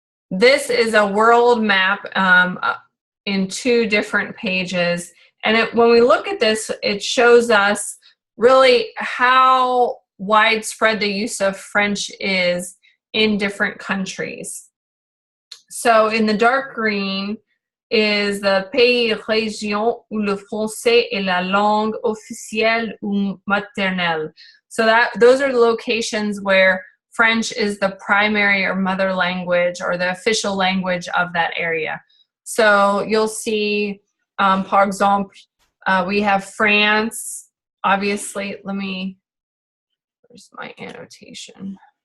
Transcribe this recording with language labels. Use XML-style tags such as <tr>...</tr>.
<en>This is a world map in 2 different pages, and when we look at this, it shows us really how widespread the use of French is in different countries. So in the dark green is the</en> <fr>pays, région où le français est la langue officielle ou maternelle.</fr> <en>So those are the locations where French is the primary or mother language or the official language of that area. So you'll see,</en> <fr>par exemple,</fr> <en>we have France, obviously. Where's my annotation?</en>